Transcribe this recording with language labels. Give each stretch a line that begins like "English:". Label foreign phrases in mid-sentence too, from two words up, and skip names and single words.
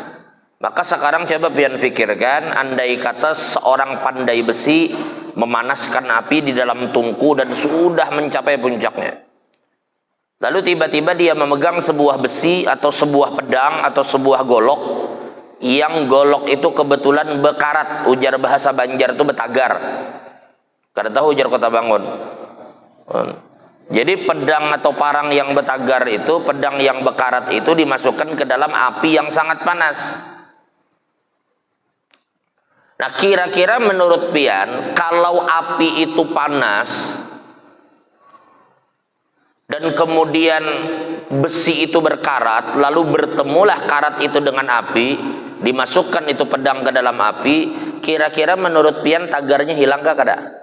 Indonesian: Maka sekarang coba pian pikirkan, andai kata seorang pandai besi memanaskan api di dalam tungku dan sudah mencapai puncaknya. Lalu tiba-tiba dia memegang sebuah besi atau sebuah pedang atau sebuah golok, yang golok itu kebetulan bekarat,
Banjar: ujar bahasa Banjar itu betagar. Kada tahu ujar Kota Bangun.
Indonesian: Jadi pedang atau parang yang betagar itu, pedang yang bekarat itu dimasukkan ke dalam api yang sangat panas. Nah, kira-kira menurut pian, kalau api itu panas dan kemudian besi itu berkarat, lalu bertemulah karat itu dengan api, dimasukkan itu pedang ke dalam api, kira-kira menurut pian tagarnya hilang kah kada?